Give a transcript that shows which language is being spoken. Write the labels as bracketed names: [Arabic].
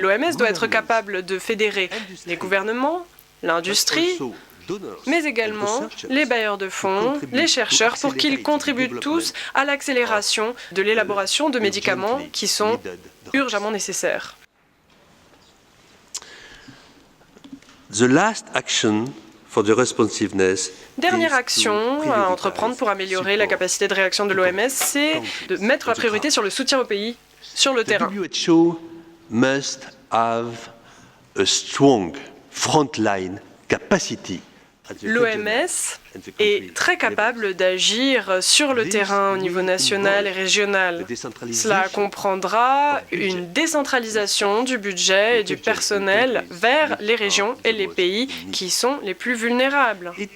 [French] L'OMS doit être capable de fédérer les gouvernements, l'industrie, mais également les bailleurs de fonds, les chercheurs, pour qu'ils contribuent tous à l'accélération de l'élaboration de médicaments qui sont urgemment nécessaires. [English] The last action for the responsiveness [French] Dernière action à entreprendre pour améliorer la capacité de réaction de l'OMS, c'est de mettre la priorité sur le soutien aux pays sur le terrain. [English] The WHO must have a strong frontline capacity. [French] L'OMS est très capable d'agir sur le terrain au niveau national et régional. Cela comprendra une décentralisation du budget et du personnel vers les régions et les pays qui sont les plus vulnérables.